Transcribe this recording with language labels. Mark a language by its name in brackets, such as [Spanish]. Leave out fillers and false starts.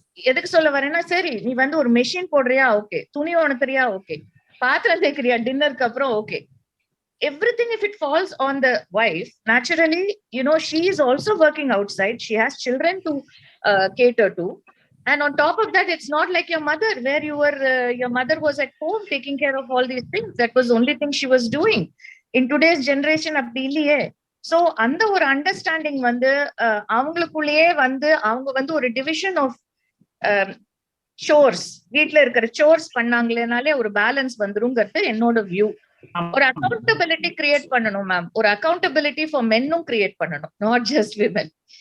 [Tamil] எதுக்கு சொல்ல வரேன்னா, சரி நீ வந்து ஒரு மெஷின் போடுறியா, ஓகே. துணி உணர்த்துறியா, ஓகே. பாத்திரம் தேய்க்கிறியா டின்னருக்கு அப்புறம், okay. [English] Everything, if it falls on the wife, naturally, she is also working outside. She has children to cater to. And on top of that, it's not like your mother, where your mother was at home taking care of all these things. That was the only thing she was doing. In today's generation, [Tamil] அப்படி இல்லையே. [English] So [Tamil] அந்த ஒரு understanding வந்து அவங்களுக்குள்ளேயே வந்து அவங்க வந்து ஒரு டிவிஷன் ஆஃப் ஷோர்ஸ், வீட்டுல இருக்கிற ஷோர்ஸ் பண்ணாங்களேனாலே ஒரு பேலன்ஸ் வந்துருங்கிறது என்னோட வியூ. ஒரு அக்கௌண்டபிலிட்டி கிரியேட் பண்ணணும் மேம். ஒரு அக்கௌண்டபிலிட்டி ஃபார் மென்னும் கிரியேட் பண்ணணும், [English] Not just women.